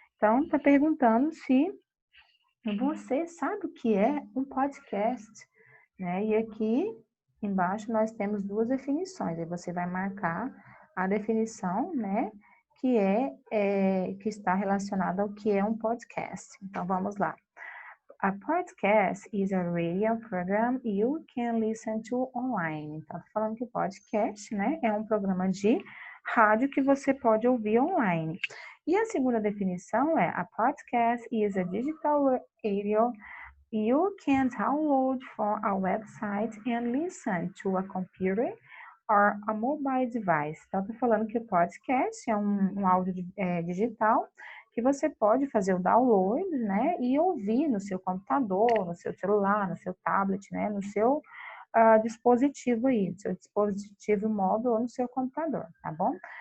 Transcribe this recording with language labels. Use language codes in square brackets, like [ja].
[pt] Então, tá perguntando se você sabe o que é um podcast, né? E aqui embaixo nós temos duas definições. Aí você vai marcar a definição, né? Que está relacionada ao que é um podcast. Então, vamos lá. [en] A podcast is a radio program you can listen to online. [pt] Então, falando que podcast, né, é um programa de rádio que você pode ouvir online. E a segunda definição é: [en] a podcast is a digital radio you can download from a website and listen to a computer or a mobile device. [pt] Então, estou falando que o podcast é um áudio digital que você pode fazer o download, né, e ouvir no seu computador, no seu celular, no seu tablet, né, no seu dispositivo aí, no seu dispositivo móvel ou no seu computador, tá bom?